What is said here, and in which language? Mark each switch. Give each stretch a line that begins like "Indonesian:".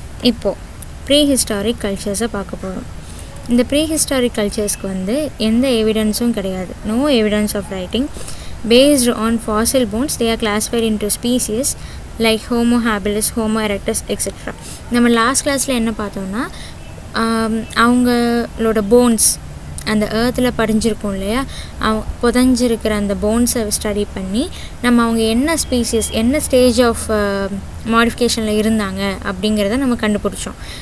Tamil: இப்போது pre historic கல்ச்சர்ஸை பார்க்க போகிறோம். இந்த ப்ரீ ஹிஸ்டாரிக் கல்ச்சர்ஸ்க்கு வந்து எந்த எவிடன்ஸும் கிடையாது.
English: No evidence of writing. Based on fossil bones, they are classified into species like Homo habilis, Homo erectus, etc.
Tamil: நம்ம லாஸ்ட் கிளாஸில் என்ன பார்த்தோம்னா, அவங்களோட போன்ஸ் அந்த ஏர்த்தில் படிஞ்சிருக்கும் இல்லையா, புதஞ்சிருக்கிற அந்த போன்ஸை ஸ்டடி பண்ணி நம்ம அவங்க என்ன ஸ்பீசிஸ், என்ன ஸ்டேஜ் ஆஃப் மாடிஃபிகேஷனில் இருந்தாங்க அப்படிங்கிறத நம்ம கண்டுபிடிச்சோம்.